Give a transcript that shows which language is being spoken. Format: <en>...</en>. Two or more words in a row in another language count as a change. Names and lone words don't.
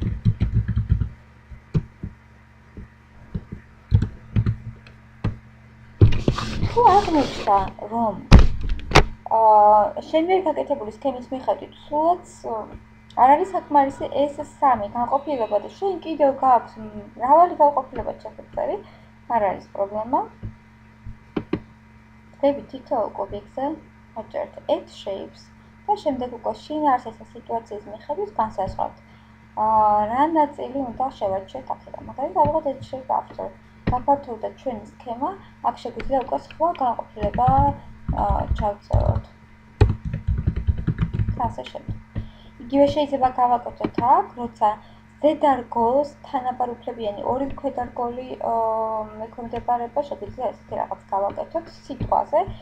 <ka>თუ აღმოჩნდა, რომ შენ ვერ გაკეთებული სქემის მიხედვით სულაც არ არის საკმარისი ეს სამი განყოფილება და შენ კიდევ გააქვს მრავალი განყოფილება ჩაწერილი, არ არის პრობლემა. ხდები თითოეულ ობიექტზე, ვაჭერთ</ka> <en>add shapes</en> <ka>და შემდეგ უკვე შინაარსის სიტუაციის მიხედვით განსაზღვრავთ. რა ნაწილი უნდა შევარჩიოთ აქედან. მაგალითად, ალბათ</ka> <en>add shape after.</en> <ka>გაფართოვდა ჩვენი სქემა, აქ შეგვიძლია უკვე სხვა განყოფილება ჩავწეროთ. ასე შემდეგ. იგივე შეიძლება გავაკეთოთ აქ, როცა ზედარგოლს თანაბარუფლებიანი ორი ქვედარგოლი ექვემდებარება, შეგვიძლია ესეთი რაღაც გავაკეთოთ სიტყვაზე.</ka>